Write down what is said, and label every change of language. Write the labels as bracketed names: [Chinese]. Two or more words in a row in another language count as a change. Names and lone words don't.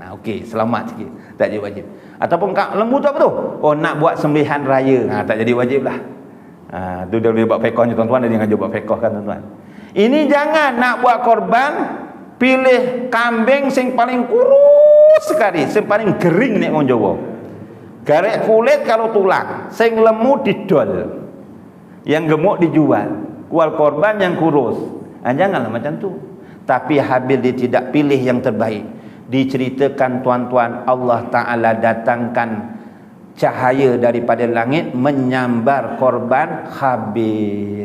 [Malay] Okey, selamat sikit. Tak jadi wajib. Ataupun lembu tu apa tu? Oh, nak buat sembelihan raya. Tak jadi wajib lah. Tu dah boleh buat fiqhnya tuan-tuan, dia jangan buat fiqh kan tuan-tuan. Ini jangan nak buat korban, pilih kambing [Javanese] sing paling [Malay] kurus sekali, [Javanese] sing paling kering nek orang Jawa. Garek kulit kalau tulang, sing lemu didol, [Malay] yang gemuk dijual. Kual korban yang kurus. Janganlah macam tu. Tapi Habil dia tidak pilih yang terbaik. Diceritakan tuan-tuan, Allah Ta'ala datangkan cahaya daripada langit menyambar korban Habil.